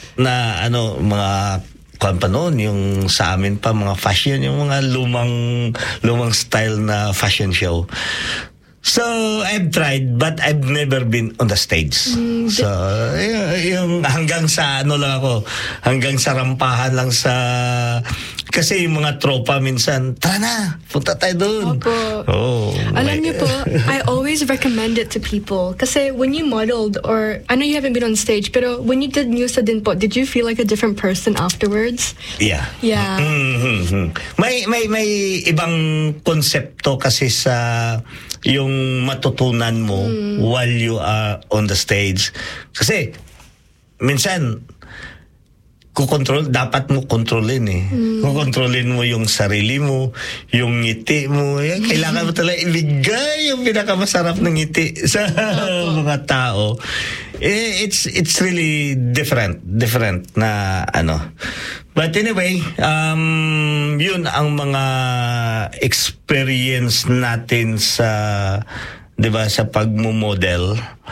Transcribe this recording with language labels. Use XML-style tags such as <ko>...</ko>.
<tl>Na ano, mga kwan pa noon, yung sa amin pa, mga fashion, yung mga lumang style na fashion show.</tl> <en>So, I've tried, but I've never been on the stage. Mm-hmm.</en> <tl>So, yung hanggang sa ano lang ako, hanggang sa rampahan lang sa... Kasi yung mga tropa minsan, tara na, punta tayo doon. Opo. Oh, alam niyo po,</tl> <en>I always recommend it to people. Kasi when you modeled, or I know you haven't been on stage,</en> <tl>pero</tl> <en>when you did Newsa din po, did you feel like a different person afterwards? Yeah. Yeah.</en> <tl>Mm-hmm. May ibang konsepto kasi sa yung matutunan mo</tl> <en>while you are on the stage.</en> <tl>Kasi minsan, kukontrol, dapat mo kontrolin eh. Kukontrolin mo yung sarili mo, yung ngiti mo. Kailangan mo talaga ibigay yung pinakamasarap ng ngiti sa mga tao.</tl> <en>Eh, it's really different</en> <tl>na ano.</tl> <en>But anyway,</en> <tl>yun ang mga experience natin sa, di ba, sa pagmo-model.</tl>